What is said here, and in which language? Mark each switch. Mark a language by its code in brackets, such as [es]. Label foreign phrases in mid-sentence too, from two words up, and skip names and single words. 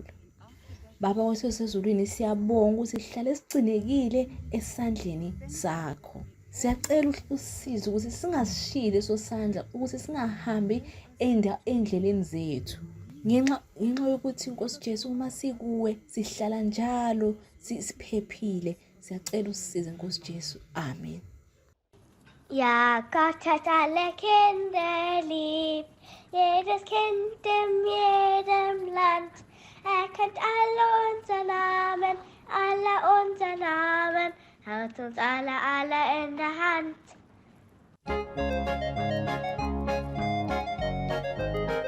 [zu] Baba wethu osezulwini, siyabonga ukuthi sihlale sigcinekile esandleni sakho. Siyacela usize ukuthi singasishili leso sandla, ukuthi singahambi endleleni zethu. Ngenxa yokuthi inkosi Jesu uma sikuwe sihlala njalo siphephile. Siyacela usisize inkosi Jesu. Amen. [de] Ja, Gott hat alle Kinder lieb, jedes Kind in jedem Land. Kennt alle unser Namen, hat uns alle in der Hand.